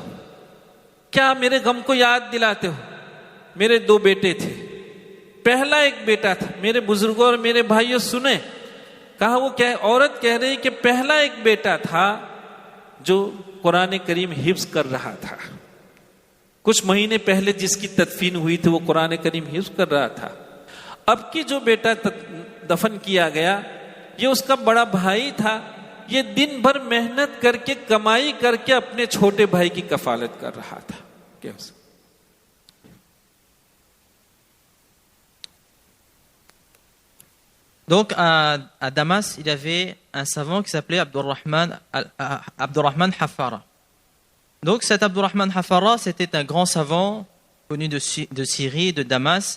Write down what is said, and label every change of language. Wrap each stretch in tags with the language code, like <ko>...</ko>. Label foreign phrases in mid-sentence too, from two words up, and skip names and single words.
<ur>کیا میرے غم کو یاد دلاتے ہو؟ میرے دو بیٹے تھے، پہلا ایک بیٹا تھا، میرے بزرگوں اور میرے بھائیوں سنے، کہا وہ کیا، عورت کہہ رہی کہ پہلا ایک بیٹا تھا جو قرآن کریم حفظ کر رہا تھا، کچھ مہینے پہلے جس کی تدفین ہوئی تھی وہ قرآن کریم حفظ کر رہا تھا. اب کی جو بیٹا دفن کیا گیا یہ اس کا بڑا بھائی تھا، یہ دن بھر محنت کر کے کمائی کر کے اپنے چھوٹے بھائی کی کفالت کر رہا تھا. क्या</ur> <fr>Donc à Damas, il y avait un savant qui s'appelait Abdurrahman Hafara. Donc cet Abdurrahman Hafara, c'était un grand savant connu de Syrie, de Damas.</fr>